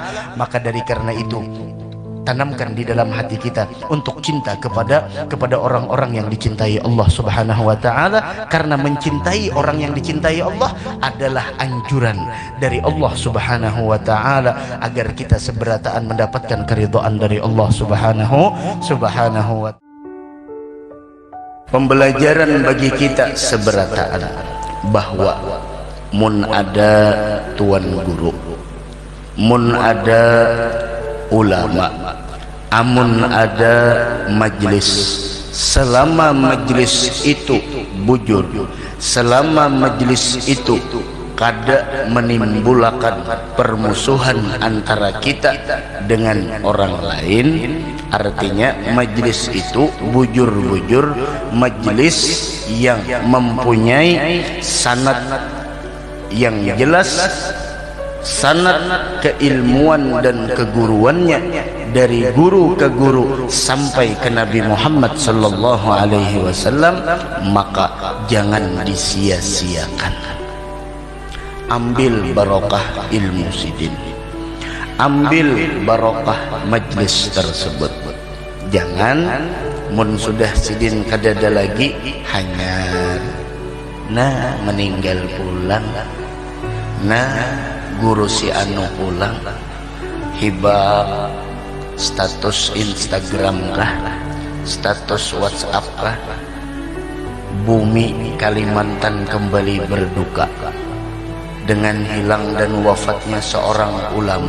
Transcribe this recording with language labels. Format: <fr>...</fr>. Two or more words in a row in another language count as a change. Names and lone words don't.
<id>Maka dari karena itu, tanamkan di dalam hati kita untuk cinta kepada orang-orang yang dicintai Allah</id> <ar>سبحانه وتعالى,</ar> <id>karena mencintai orang yang dicintai Allah adalah anjuran dari Allah</id> <ar>سبحانه وتعالى</ar> <id>agar kita seberataan mendapatkan keridhaan dari Allah</id> <ar>سبحانه وتعالى.</ar> <bjn>Pembelajaran bagi kita seberataan bahwa mun ada tuan guru, mun ada ulama, amun ada majlis selama majlis itu bujur, selama majlis itu kada menimbulkan permusuhan</bjn> <id>antara kita dengan orang lain, artinya majlis itu bujur-bujur majlis yang mempunyai sanad yang jelas, sanad keilmuan dan keguruannya dari guru ke guru sampai ke Nabi Muhammad</id> <ar>صلى الله عليه وسلم,</ar> <id>maka jangan disia-siakan.</id> <bjn>Ambil barokah ilmu sidin, ambil barokah majlis tersebut. Jangan mun sudah sidin kadada lagi hanya nah meninggal pulang, nah guru si anu pulang, hibah status Instagram kah, status WhatsApp kah, bumi Kalimantan kembali berduka dengan hilang dan wafatnya seorang ulama.</bjn>